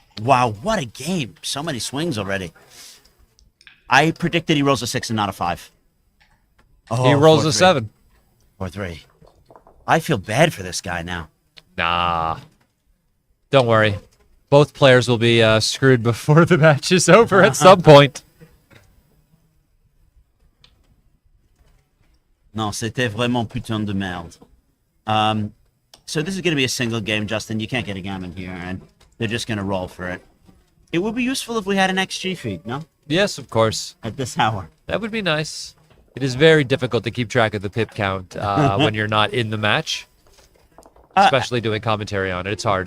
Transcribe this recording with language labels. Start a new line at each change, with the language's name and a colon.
English: Wow, what a game. So many swings already. I predicted he rolls a 6 and not a 5. Oh, He rolls a 4-3. 7. 4-3. I feel bad for this guy now. Nah. Don't worry. Both players will be screwed before the match is over at some point.
French: Non, c'était vraiment putain de merde.
English: So this is going to be a single game, Justin. You can't get a gammon here, and they're just going to roll for it. It would be useful if we had an XG feed, no? Yes, of course. At this hour. That would be nice. It is very difficult to keep track of the pip count when you're not in the match, especially doing commentary on it. It's hard.